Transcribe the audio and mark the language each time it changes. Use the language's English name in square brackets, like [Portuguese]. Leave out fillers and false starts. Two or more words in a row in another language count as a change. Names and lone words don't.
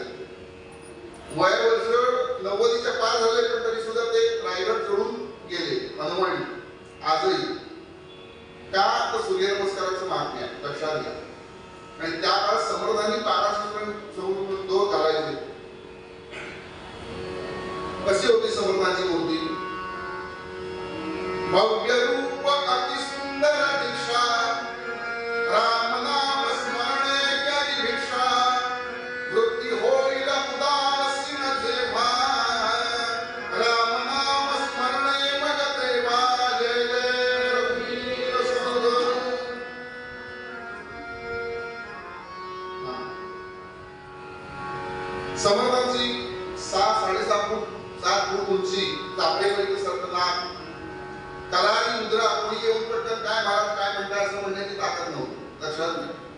[Marathi] वय वर्ष 90च्या पार झाले पण तरी सुद्धा ते रायगड चढून गेले हनुमानी आजही. का तर सूर्यनमस्काराचं महात्म्य आहे, लक्षात घ्या. आणि त्या काळात समर्थांनी पाराशरण दोर घालायचे. कशी होती समर्थांची मूर्ती? भव्य रूप अति सुंदर दीक्षा, राम नाम स्मरणे करी भिक्षा, वृत्ती होईल उदासीन जेव्हा, राम नाम स्मरणे मग तेव्हा. जय जय रघुवीर समर्थ. समर्थांची 7.5 फूट उंची, चापेपर्यंत सरत नाक, कलारी मुद्रा, कोणी येऊन पटकन काय महाराज काय म्हणताय असं म्हणण्याची ताकद नव्हती, लक्षात घ्या.